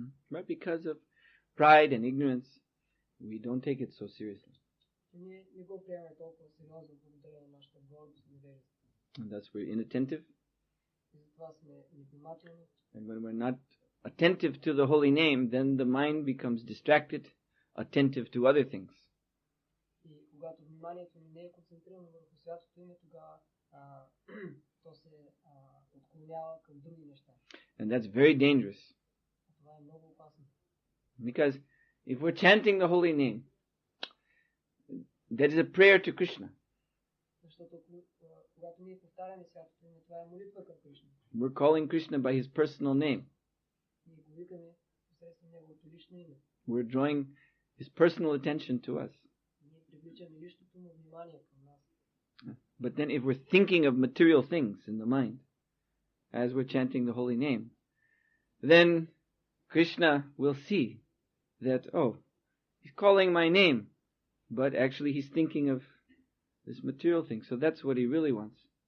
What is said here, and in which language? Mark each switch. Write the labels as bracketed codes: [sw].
[en] But because of pride and ignorance, we don't take it so seriously. [bg] Ние не го приемаме толкова сериозно благодарение на нашата гордост и невежество. [en] And that's we're inattentive. [bg] И затова сме невнимателни. [en] And when we're not attentive to the holy name, then the mind becomes distracted, attentive to other things. [bg] И когато вниманието ни не е концентрирано върху святото име, тогава то се отклонява към други неща. [en] And that's very dangerous. [bg] Това е много опасно. [en] Because if we're chanting the holy name, that is a prayer to Krishna. [bg] Защото когато ние повтаряме святото име, това е молитва към Кришна. [en] We're calling Krishna by his personal name. [bg] Ние го викаме посредством неговото лично име. [en] We're drawing his personal attention to us. [bg] Ние привличаме личното му внимание към нас. [en] But then if we're thinking of material things in the mind, as we're chanting the holy name, then Krishna will see that, oh, he's calling my name, but actually he's thinking of this material thing. So that's what he really wants.